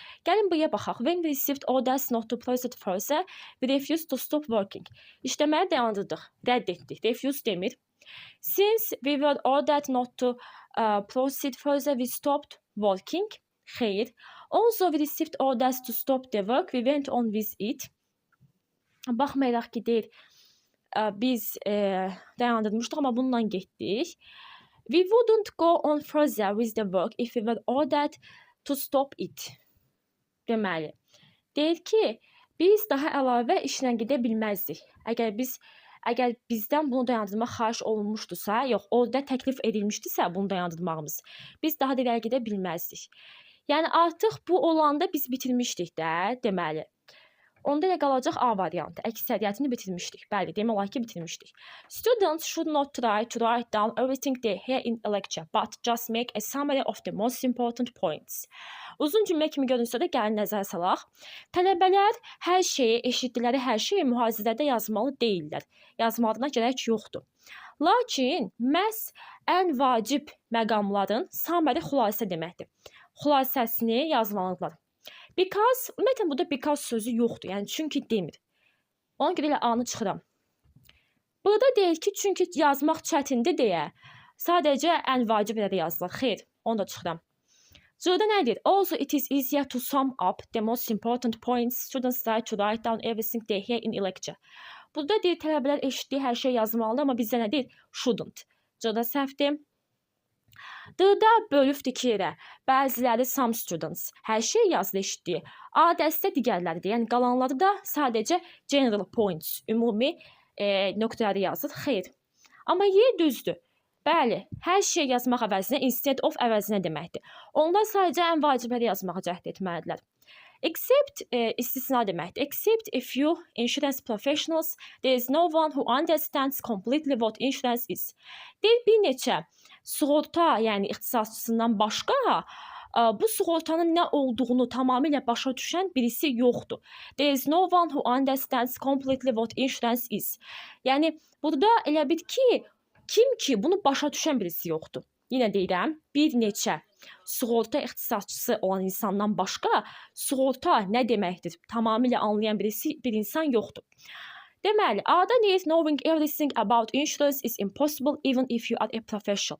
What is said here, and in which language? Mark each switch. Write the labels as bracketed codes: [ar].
[az] Gəlin buraya baxaq. [en] When we received orders not to proceed further, we refused to stop working. [az] İşləməyə dayandırdıq, rədd etdik. Refuse demir. [en] Since we were ordered not to proceed further, we stopped working. [az] Xeyr. [en] Also we received orders to stop the work, we went on with it. [az] Baxmayaraq ki, deyir, biz dayandırmışdıq, amma bununla getdik. [en] We wouldn't go on further with the work if we were ordered to stop it. [az] Deməli, deyir ki, biz daha əlavə işlə gedə bilməzdik. Əgər bizdən bunu dayandırmaq xahiş olunmuşdusa, yox, orada təklif edilmişdisə bunu dayandırmağımız, biz daha da irəli gedə bilməzdik. Yəni, artıq bu olanda biz bitirmişdik də, deməli. Onda elə qalacaq A variantı. Əksəriyyətini bitirmişdik. Bəli, demək olar ki, bitirmişdik. [en] Students should not try to write down everything they hear in a lecture, but just make a summary of the most important points. [az] Uzun cümlə kimi görünsə də gəlin nəzərə salaq. Tələbələr hər şeyi, eşitdikləri hər şeyi mühazirədə yazmalı deyirlər. Yazmalarına gərək yoxdur. Lakin məhz ən vacib məqamların summary xülasə deməkdir. Xülasəsini yazmalıdırlar. Because, ümumiyyətlə burada because sözü yoxdur, yəni çünki demir. Ona görə elə A-nı çıxıram. Burada deyir ki, çünki yazmaq çətindir deyə, sadəcə ən vacib elə də yazılır. Xeyr, onu da çıxıram. C-də nədir? [en] Also, it is easier to sum up the most important points. Students try to write down everything they hear in a lecture. [az] Burada deyir, tələbələr eşitdiyi hər şey yazmalıdır, amma bizdə nə deyir? Shouldn't. C-də səhvdir. D-da bölübdür ki, bəziləri some students hər şey yazılı eşitdiyi. A dəstə digərləridir. Yəni qalanları da sadəcə general points, ümumi nöqtələri yazır. Xeyr. Amma Y düzdür. Bəli, hər şey yazmaq əvəzinə instead of əvəzinə deməkdir. Onlar sadəcə ən vacibləri yazmağa cəhd etməlidirlər. Except istisna deməkdir. [en] Except a few insurance professionals, there is no one who understands completely what insurance is. [az] Deyir, bir neçə sığorta, yəni ixtisasçısından başqa bu sığortanın nə olduğunu tamamilə başa düşən birisi yoxdur. [en] There is no one who understands completely what insurance is. [az] Yəni, burada elə bir ki, kim ki bunu başa düşən birisi yoxdur. Yenə deyirəm, bir neçə sığorta ixtisasçısı olan insandan başqa sığorta nə deməkdir tamamilə anlayan bir insan yoxdur. Deməli, A-da deyir, [en] knowing everything about insurance is impossible even if you are a professional.